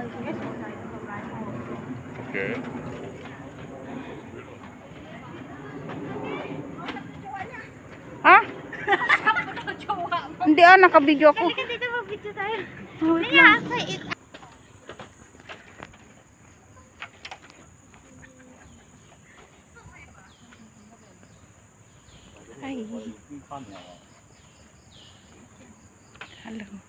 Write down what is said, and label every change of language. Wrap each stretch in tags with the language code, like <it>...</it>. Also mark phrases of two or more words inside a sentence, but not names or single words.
<en>You can just go sniper rifle. Okay. Ha?</en> <tl>Hindi nakabidyo ako. Kasi dito mag-video tayo. Wait lang. Hi. Hello.</tl>